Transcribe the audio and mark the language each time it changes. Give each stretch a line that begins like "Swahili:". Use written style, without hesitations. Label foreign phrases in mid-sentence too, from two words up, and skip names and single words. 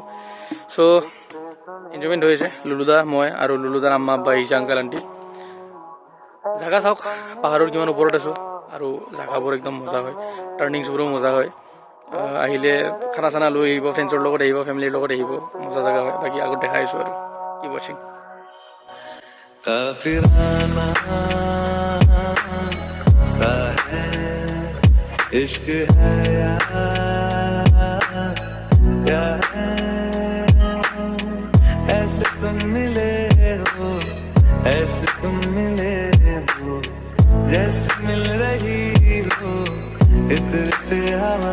Assamese: চ' এনজয়মেণ্ট হৈ আছে লুলুদা, মই আৰু লুলুদাৰ আম্মা আব্বা আহিছে, আংকাল আণ্টি। জাগা চাওক, পাহাৰৰ কিমান ওপৰত আছোঁ আৰু জাগাবোৰ একদম মজা হয়, টাৰ্ণিংছবোৰো মজা হয়। আহিলে খানা চানা লৈ আহিব, ফ্ৰেণ্ডছৰ লগত আহিব, ফেমিলিৰ লগত আহিব, মজা জাগা হয়। বাকী আগত দেখাই আছোঁ আৰু কি ৱাচিং।
Hindi: इश्क है यार, ऐसे तुम मिले हो, ऐसे तुम मिले हो, जैसे मिल रही हो इत्र से हवा।